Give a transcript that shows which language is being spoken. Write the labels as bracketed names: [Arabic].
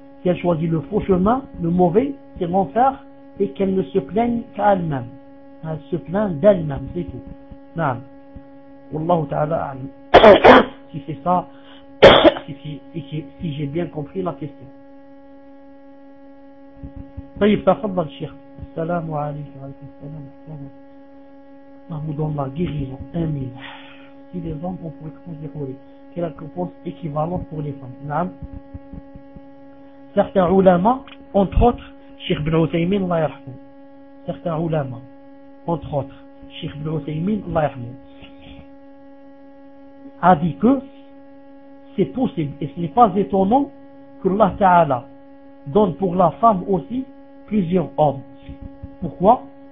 [French] Si elle choisit le faux chemin, le mauvais, c'est l'enfer, et qu'elle ne se plaigne qu'à elle-même. Elle se plaint d'elle-même, c'est tout. Naam. Wallahu ta'ala a'lam. Si c'est ça, si j'ai bien compris la question. [Arabic] طيب تفضل شيخ. السلام عليكم. وعليكم السلام ورحمة الله. نعبد الله [French] guérison. [Arabic] آمين. [French] Si les hommes ont pour exposer pour lui, quelle récompense équivalente pour les femmes. Naam. Certains ulamas, entre autres, Cheikh Ibn Uthaymin, Allah yarhamou. Certains ulamas, entre autres, Cheikh Ibn Uthaymin, Allah yarhamou, a dit que c'est possible et ce n'est pas étonnant que Allah Ta'ala donne pour la femme aussi plusieurs hommes. Pourquoi?